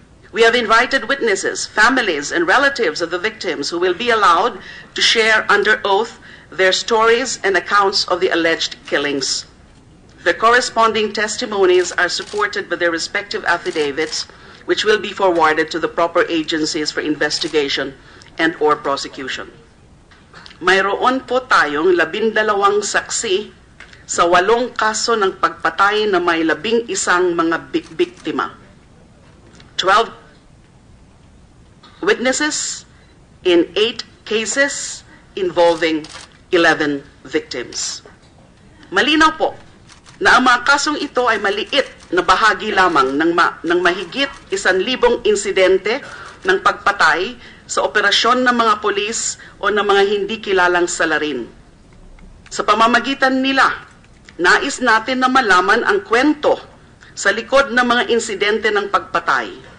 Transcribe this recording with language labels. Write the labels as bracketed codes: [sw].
[en] We have invited witnesses, families, and relatives of the victims who will be allowed to share under oath their stories and accounts of the alleged killings. The corresponding testimonies are supported by their respective affidavits, which will be forwarded to the proper agencies for investigation and or prosecution. [tl] Mayroon po tayong 12 saksi sa 8 kaso ng pagpatay na may 11 mga biktima. [en] 12 witnesses in 8 cases involving 11 victims. [tl] Malinaw po na ang mga kasong ito ay maliit na bahagi lamang ng mahigit 1,000 insidente ng pagpatay sa operasyon ng mga pulis o ng mga hindi kilalang salarin. Sa pamamagitan nila, nais natin na malaman ang kwento sa likod ng mga insidente ng pagpatay.